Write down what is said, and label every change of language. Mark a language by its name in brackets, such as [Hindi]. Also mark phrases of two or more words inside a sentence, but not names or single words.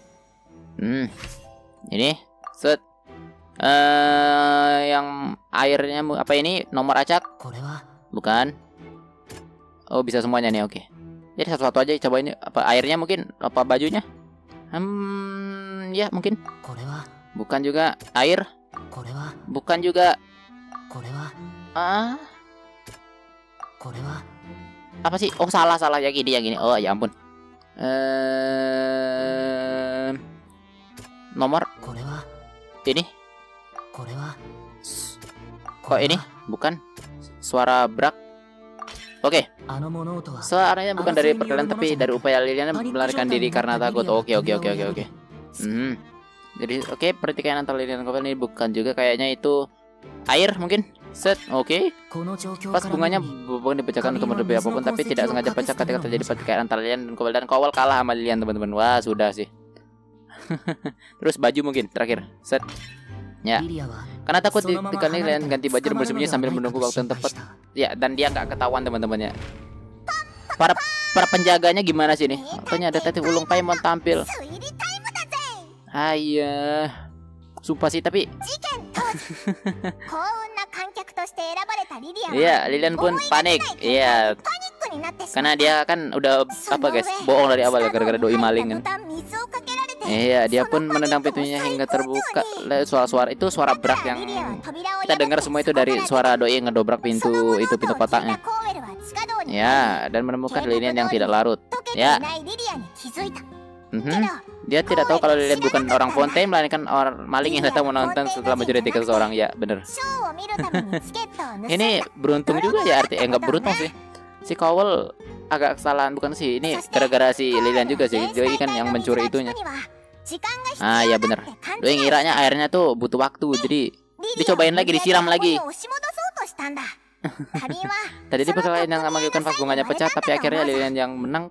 [Indonesian] Ini set. Yang airnya apa ini? Nomor acak? Bukan. Oh bisa semuanya nih, oke. Jadi satu-satu aja coba ini. Apa airnya mungkin? Apa bajunya? Ya mungkin. Bukan juga air. [Japanese] これは [Indonesian] Bukan juga [Japanese] これは ah これは [Indonesian] apa sih? Oh salah yang gini. Oh ya ampun. Nomor [Japanese] これは [Indonesian] ini [Japanese] これは [Indonesian] kok ini bukan suara brak. Oke, [Japanese] あの物音は [Indonesian] suaranya bukan dari perkelahian tapi dari upaya Liliana melarikan diri karena takut. Oke. Jadi oke, pertikaian antara Liliana dan Cowell ini bukan juga kayaknya itu air mungkin. Set, oke. [Japanese] この状況 [Indonesian] Pas [Japanese] から [Indonesian] bunganya [Japanese] 見るに [Indonesian] bukan dipecahkan untuk menutupi apapun tapi tidak sengaja pecah ketika terjadi pertikaian antara Lilian dan Cowell kalah sama Lilian teman-teman. Wah sudah sih. Terus baju mungkin terakhir. Set. Ya. [Japanese] リリアは [Indonesian] Karena takut [Japanese] そのまま [Indonesian] ditekan [Japanese] 離れ [Indonesian] Lilian [Japanese] た [Indonesian] ganti baju dan [Japanese] 捕まるの [Indonesian] bersembunyi [Japanese] では [Indonesian] sambil [Japanese] ないか [Indonesian] menunggu [Japanese] と [Indonesian] waktu yang [Japanese] 心配 [Indonesian] tepat. [Japanese] した [Indonesian] Ya, dan dia nggak ketahuan teman-temannya. Para penjaganya gimana sih nih? Katanya detektif Ulung Pai mau tampil. Ayah. Sumpah sih tapi [Japanese] 幸運な観客として選ばれたリリアは [Indonesian] iya, Lilian pun panik. Iya, [Japanese] パニックになってしま [Indonesian] karena dia kan udah apa guys, bohong dari awal gara-gara doi maling kan. [Japanese] ボタン水をかけられて [Indonesian] Iya, dia pun menendang pintunya hingga terbuka. Suara-suara itu suara brak yang [Japanese] リリアは扉を [Indonesian] kita dengar semua itu dari suara doi yang ngedobrak pintu pintu kotaknya. [Japanese] コーウェルは地下道に [Indonesian] Ya, dan menemukan Lilian yang tidak larut. [Japanese] 溶けてい [Indonesian] Ya, [Japanese] ないリリアに気づいた mhm. [Indonesian] Dia tidak tahu kalau Lilian bukan orang Fontaine melainkan orang maling yang datang menonton setelah mencuri tiket seseorang. Ya, bener. [Japanese] ショーを見るためにチケットを盗んだ [Indonesian] Ini beruntung juga ya arti nggak beruntung sih. Si Cowell agak kesalahan bukan sih. Ini gara-gara si Lilian juga sih. Doi kan yang mencuri itunya. Ah ya bener. Doi ngiranya airnya tuh butuh waktu. Jadi dicobain lagi, disiram lagi. Tadi di perkelahian yang mengakibatkan pas bunganya pecah, tapi akhirnya Lilian yang menang.